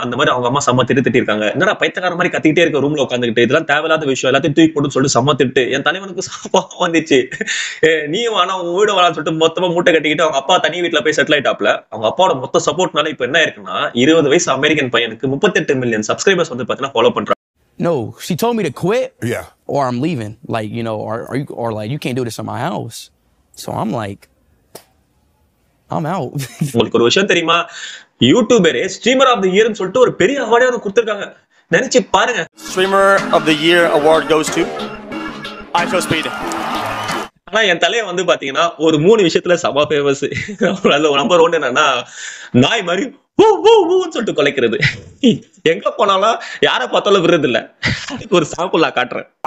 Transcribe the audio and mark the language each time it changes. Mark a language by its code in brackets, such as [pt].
[ta] அந்த மாதிரி அவங்க அம்மா செம்ம திட்டி இருக்காங்க. என்னடா பைத்தியக்கார மாதிரி கத்திக்கிட்டே இருக்க ரூம்ல உட்காந்துக்கிட்டு, இதெல்லாம் தேவையில்லாத விஷயம், எல்லாத்தையும் தூக்கி போட்டு சொல்லிட்டு செம்ம திட்டு. என் தலைவனுக்கு சாப்பாடு வந்துச்சு. நீயும் வேணா உங்க வீடு வேணாம்னு சொல்லிட்டு மொத்தமா மூட்டை கட்டிக்கிட்டு அவங்க அப்பா தனி வீட்டுல போய் செட்டில் ஆயிட்டாப்ல. அவங்க அப்பாவோட மொத்த சப்போர்ட்னால இப்ப என்ன இருக்குன்னா 20 வயசு அமெரிக்கன் பையனுக்கு 38 மில்லியன் சப்ஸ்கிரைபர்ஸ் வந்து பாத்தீங்கன்னா ஃபாலோ பண்றாங்க. [en] No, she told me to quit. Yeah. Or I'm leaving. Like, you know, or like you can't do this in my house. So I'm like, I'm out. [ta] உங்களுக்கு ஒரு விஷயம் தெரியுமா, யூடியூபரே streamer of the இயர்னு சொல்லிட்டு ஒரு பெரிய அவார்டே வந்து கொடுத்திருக்காங்க. நினைச்சு பாருங்க. [en] Streamer of the Year award goes to iShowSpeed. [ta] ஆனா என் தலைய வந்து பாத்தீங்கன்னா ஒரு 3 விஷயத்துல சபா ஃபேமஸ். அதுல நம்பர் 1 என்னன்னா நாய் மாதிரி சொல்லிட்டு கொலைக்கிறது. எங்க போனாலும் யார பார்த்தாலும் விடுறது இல்ல. அதுக்கு ஒரு சாம்பிள் நான் காட்டுறேன்.